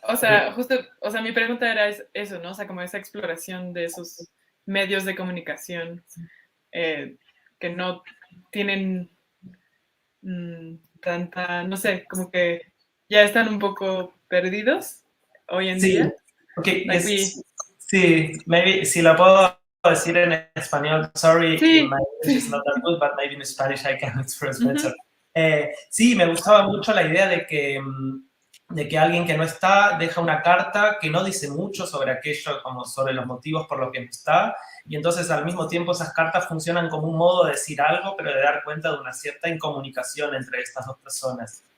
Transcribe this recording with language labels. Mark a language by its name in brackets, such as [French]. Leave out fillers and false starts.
[Spanish] O sea, justo, o sea, mi pregunta era eso, ¿no? O sea, como esa exploración de esos medios de comunicación que no tienen tanta, no sé, como que ya están un poco perdidos hoy en día. [English] Okay, Like [Spanish] sí, maybe si la puedo decir en español. [English] Sorry, [Spanish] sí, [English] my English is not that good, but maybe in Spanish I can express better. [Spanish] Sí, me gustaba mucho la idea de que alguien que no está deja una carta que no dice mucho sobre aquello, como sobre los motivos por los que no está, y entonces al mismo tiempo esas cartas funcionan como un modo de decir algo, pero de dar cuenta de una cierta incomunicación entre estas dos personas.